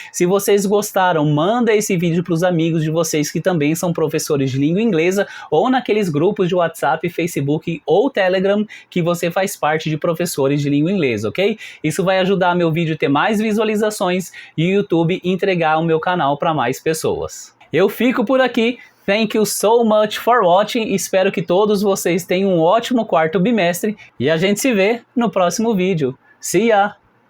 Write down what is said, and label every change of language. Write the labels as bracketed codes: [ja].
[pt] Se vocês gostaram, manda esse vídeo para os amigos de vocês que também são professores de língua inglesa ou naqueles grupos de WhatsApp, Facebook ou Telegram que você faz parte de professores de língua inglesa, ok? Isso vai ajudar meu vídeo a ter mais visualizações e o YouTube entregar o meu canal para mais pessoas. Eu fico por aqui. [en] Thank you so much for watching. [pt] Espero que todos vocês tenham um ótimo quarto bimestre e a gente se vê no próximo vídeo. [en] See ya!